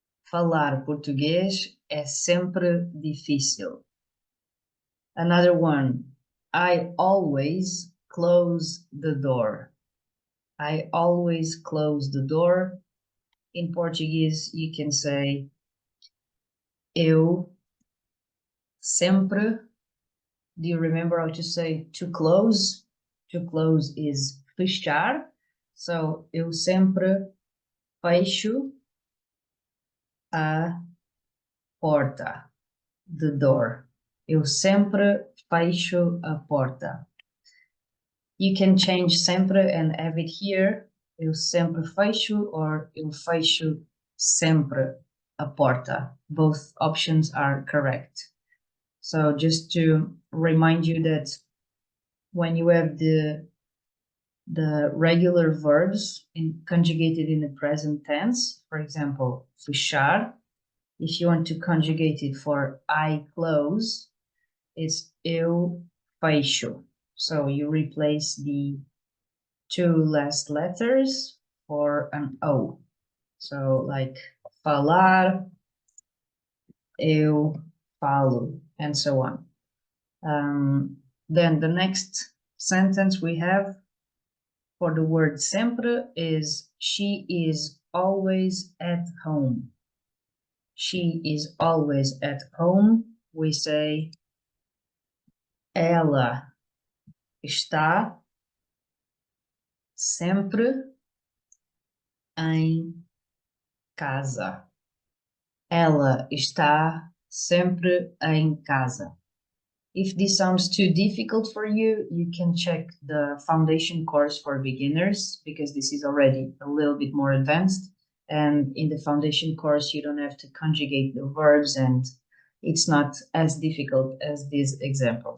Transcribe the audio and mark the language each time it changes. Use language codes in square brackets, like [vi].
[pt] Falar português é sempre difícil. [en] Another one, I always close the door. I always close the door. In Portuguese, you can say [pt] eu sempre. [en] Do you remember how to say to close? To close is fechar. So, [pt] eu sempre fecho a porta, [en] the door. [pt] Eu sempre fecho a porta. [en] You can change sempre and have it here. [pt] Eu sempre fecho or eu fecho sempre a porta. [en] Both options are correct. So just to remind you that when you have the regular verbs conjugated in the present tense, for example, fechar, if you want to conjugate it for I close, it's [pt] eu fecho. [en] So you replace the two last letters for an O. So like falar, [pt] eu falo, [en] and so on. Then the next sentence we have for the word sempre is she is always at home. She is always at home. We say [pt] ela está sempre em casa. Ela está sempre em casa. [en] If this sounds too difficult for you, you can check the foundation course for beginners because this is already a little bit more advanced. And in the foundation course, you don't have to conjugate the verbs and it's not as difficult as this example.